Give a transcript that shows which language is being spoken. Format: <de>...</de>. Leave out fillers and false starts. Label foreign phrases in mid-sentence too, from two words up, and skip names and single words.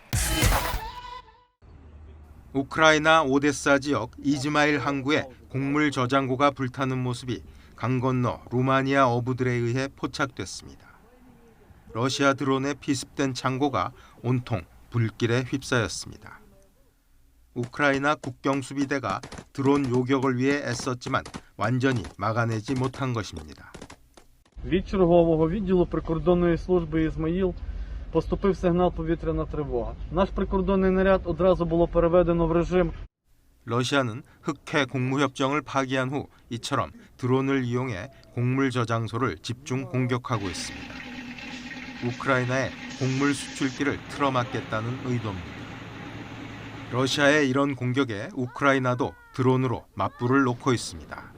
<ko>우크라이나 오데사 지역 이즈마일 항구에 곡물 저장고가 불타는 모습이 강 건너 루마니아 어부들에 의해 포착됐습니다. 러시아 드론에 피습된 창고가 온통 불길에 휩싸였습니다. 우크라이나 국경수비대가 드론 요격을 위해 애썼지만 완전히 막아내지 못한 것입니다.</ko> <uk>Від чергового відділу прикордонної служби «Ізмаїл» поступив сигнал «Повітряна тривога». Наш прикордонний наряд одразу було переведено в режим.</uk> <ko>러시아는 흑해 공무협정을 파기한 후 이처럼 드론을 이용해 곡물 저장소를 집중 공격하고 있습니다. 우크라이나의 곡물 수출길을 틀어막겠다는 의도입니다. 러시아의 이런 공격에 우크라이나도 드론으로 맞불을 놓고 있습니다.</ko>